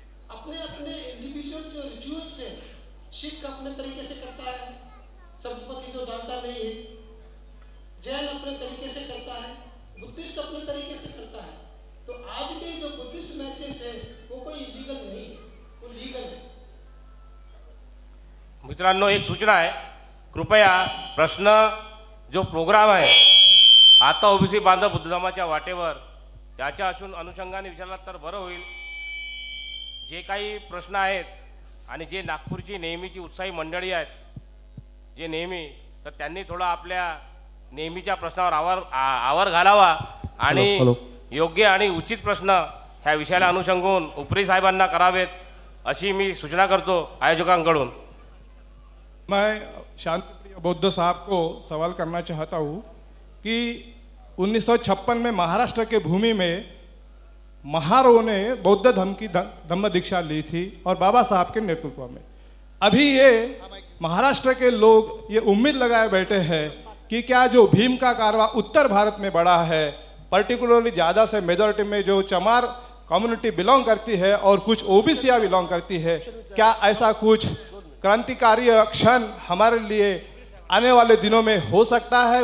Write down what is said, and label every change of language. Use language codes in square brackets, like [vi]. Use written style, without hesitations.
[hi] अपने अपने इंडिविजुअल जो रिचुअल्स है, सिख अपने तरीके से करता है, सप्तपदी जो डालता नहीं है, जैन अपने तरीके से करता है, बुद्धिस्ट अपने तरीके से करता है। तो आज भी जो बुद्धिस्ट मैरिजेस है वो कोई इलीगल नहीं है, वो लीगल है। [mr] मित्रांनो, एक सूचना आहे, कृपया प्रश्न जो प्रोग्राम आहे आता ओबीसी बांधव बुद्ध धर्माच्या वाटेवर त्याच्या अनुषंगाने विचारला तर बरं होईल। जे काही प्रश्न आहेत आणि जे नागपूरची नेहमीची उत्साही मंडळी आहेत जे नेहमी, तर त्यांनी थोडा आपल्या नेहमीच्या प्रश्नावर आवर घालावा आणि योग्य आणि उचित प्रश्न ह्या विषयाला अनुषंगून उपरी साहेबांना करावेत अशी मी सूचना करतो आयोजकांकडून। [hi] मैं शांतिप्रिय बौद्ध साहब को सवाल करना चाहता हूँ कि 1956 में महाराष्ट्र के भूमि में महारों ने बौद्ध धर्म की धम्म दीक्षा ली थी और बाबा साहब के नेतृत्व में। अभी ये महाराष्ट्र के लोग ये उम्मीद लगाए बैठे हैं कि क्या जो भीम का कारवा उत्तर भारत में बढ़ा है, पर्टिकुलरली ज़्यादा से मेजॉरिटी में जो चमार कम्युनिटी बिलोंग करती है और कुछ ओबीसीयां बिलोंग करती है, क्या ऐसा कुछ क्रांतिकारी क्षण हमारे लिए आने वाले दिनों में हो सकता है?